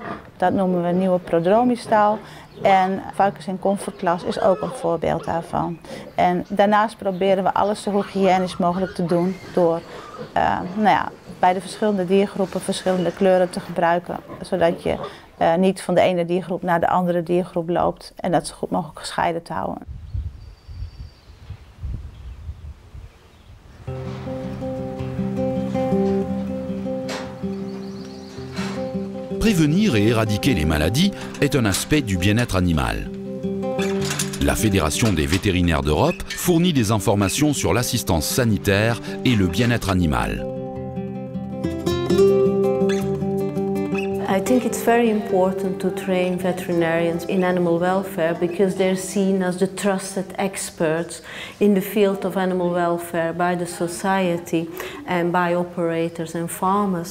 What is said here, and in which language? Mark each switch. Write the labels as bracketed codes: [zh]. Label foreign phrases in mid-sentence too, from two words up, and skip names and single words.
[nl] Dat noemen we een nieuwe prodromiestal. En varkens in comfortklas is ook een voorbeeld daarvan. En daarnaast proberen we alles zo hygiënisch mogelijk te doen door bij de verschillende diergroepen verschillende kleuren te gebruiken. Zodat je niet van de ene diergroep naar de andere diergroep loopt en dat zo goed mogelijk gescheiden te houden. [fr] Prévenir et éradiquer les maladies est un aspect du bien-être animal. La Fédération des vétérinaires d'Europe fournit des informations sur l'assistance sanitaire et le bien-être animal. [en] I think it's very important to train veterinarians in animal welfare because they're seen as the trusted experts in the field of animal welfare by the society and by operators and farmers.